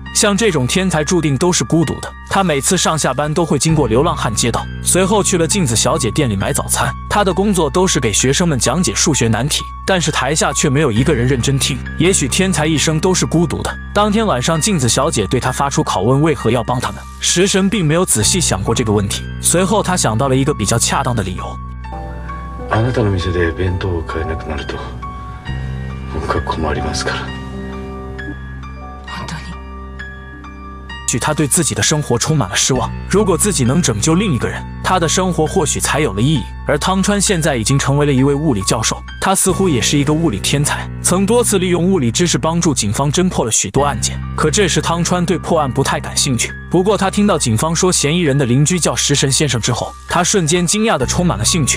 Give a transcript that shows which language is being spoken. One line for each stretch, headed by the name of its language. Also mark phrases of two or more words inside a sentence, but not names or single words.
Chinese: 像这种天才注定都是孤独的，他每次上下班都会经过流浪汉街道，随后去了镜子小姐店里买早餐。他的工作都是给学生们讲解数学难题，但是台下却没有一个人认真听。也许天才一生都是孤独的。当天晚上，镜子小姐对他发出拷问，为何要帮他们？食神并没有仔细想过这个问题，随后他想到了一个比较恰当的理由。
Japanese: あなたの店で弁当を買えなくなると、僕は困りますから。本当に。
Chinese: 他对自己的生活充满了失望，如果自己能拯救另一个人，他的生活或许才有了意义。而汤川现在已经成为了一位物理教授，他似乎也是一个物理天才，曾多次利用物理知识帮助警方侦破了许多案件。可这时汤川对破案不太感兴趣。不过他听到警方说嫌疑人的邻居叫食神先生之后，他瞬间惊讶地充满了兴趣。